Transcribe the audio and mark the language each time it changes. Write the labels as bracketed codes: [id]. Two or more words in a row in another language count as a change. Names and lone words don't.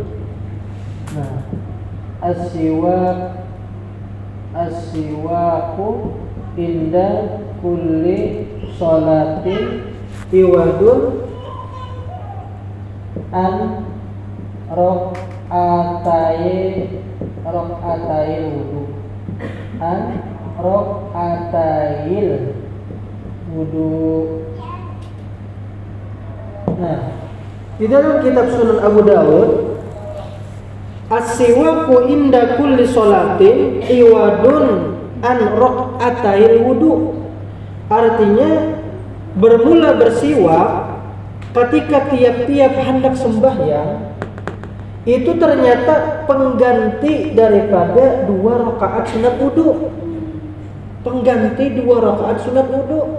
[ar] Nah, السواك عند كل صلاة عوض عن ركعتي وضوء عن ركعتي الوضوء. [bjn] Nah di dalam kitab [ar] Sunan Abu Dawud, السواك عند كل صلاة عوض عن ركعتي الوضوء. [bjn] Artinya bermula bersiwak ketika tiap-tiap hendak sembahyang itu ternyata pengganti daripada 2 rakaat sunat wudu. Pengganti 2 rakaat sunat wudu.